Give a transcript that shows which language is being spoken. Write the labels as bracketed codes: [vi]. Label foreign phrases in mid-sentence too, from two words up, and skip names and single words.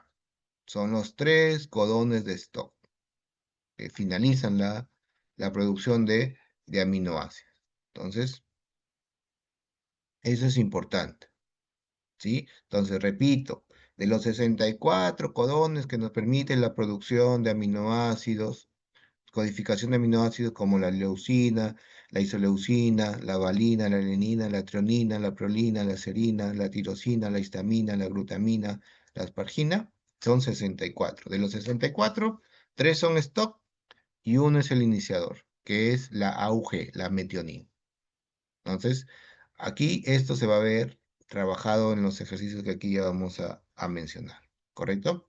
[es] Son los tres codones de stop que finalizan la producción de aminoácidos. Entonces, eso es importante, ¿sí? Entonces, repito, de los 64 codones que nos permiten la producción de aminoácidos, codificación de aminoácidos como la leucina, la isoleucina, la valina, la alenina, la trionina, la prolina, la serina, la tirosina, la histamina, la glutamina, la aspargina, son 64. De los 64, 3 son stop y uno es el iniciador, que es la AUG, la metionina. Entonces, aquí esto se va a ver trabajado en los ejercicios que aquí ya vamos a mencionar, ¿correcto?